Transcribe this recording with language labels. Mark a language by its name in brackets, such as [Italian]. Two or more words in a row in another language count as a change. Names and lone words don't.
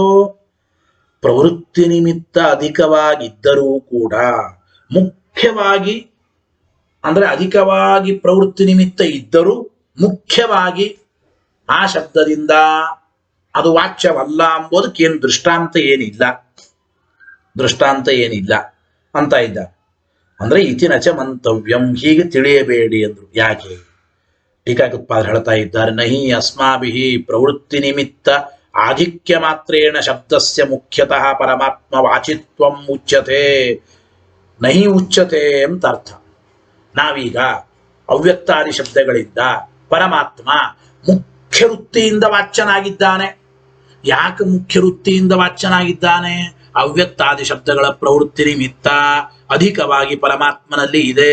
[Kannada] ಪ್ರವೃತ್ತಿ ನಿಮಿತ್ತ ಅಧಿಕವಾಗಿದ್ದರೂ ಕೂಡ ಮುಖ್ಯವಾಗಿ, ಅಂದ್ರೆ ಅಧಿಕವಾಗಿ ಪ್ರವೃತ್ತಿ ನಿಮಿತ್ತ ಇದ್ದರೂ ಮುಖ್ಯವಾಗಿ ಆ ಶಬ್ದದಿಂದ ಅದು ವಾಚ್ಯವಲ್ಲ ಎಂಬುದಕ್ಕೆ ಏನು ದೃಷ್ಟಾಂತ ಏನಿಲ್ಲ ಅಂತ ಇದ್ದ. ಅಂದ್ರೆ [Sanskrit] ಇತಿನಚ ಮಂತವ್ಯಂ, [Kannada] ಹೀಗೆ ತಿಳಿಯಬೇಡಿ ಅಂದ್ರು. ಯಾಕೆ? ಟೀಕಾಕೃತ್ಪಾದರು ಹೇಳ್ತಾ ಇದ್ದಾರೆ, [Sanskrit] ನಹಿ ಅಸ್ಮಾಭಿಹಿ ಪ್ರವೃತ್ತಿ ನಿಮಿತ್ತ ಆಧಿಕ್ಯ ಮಾತ್ರೇಣ ಶಬ್ದಸ್ಯ ಮುಖ್ಯತಃ ಪರಮಾತ್ಮ ವಾಚಿತ್ವಂ ಉಚ್ಯತೆ. ನಹಿ ಉಚ್ಯತೆ [Kannada] ಅಂತ ಅರ್ಥ. ನಾವೀಗ ಅವ್ಯಕ್ತಾದಿ ಶಬ್ದಗಳಿಂದ ಪರಮಾತ್ಮ ಮುಖ್ಯ ವೃತ್ತಿಯಿಂದ ವಾಚ್ಯನಾಗಿದ್ದಾನೆ. ಯಾಕೆ ಮುಖ್ಯ ವೃತ್ತಿಯಿಂದ ವಾಚ್ಯನಾಗಿದ್ದಾನೆ? ಅವ್ಯಕ್ತಾದಿ ಶಬ್ದಗಳ ಪ್ರವೃತ್ತಿ ನಿಮಿತ್ತ ಅಧಿಕವಾಗಿ ಪರಮಾತ್ಮನಲ್ಲಿ ಇದೆ.